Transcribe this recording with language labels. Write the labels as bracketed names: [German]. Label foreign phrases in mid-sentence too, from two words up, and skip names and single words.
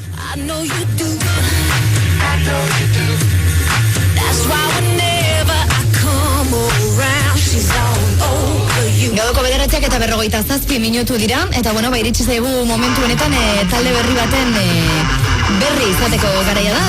[English] I know you do. I know you do. That's why whenever I come around, she's all over you. [Basque] Gaudoko 9:47 minutu dira, eta bueno, iritsi zaigu momentu honetan talde berri baten berri izateko garaia da.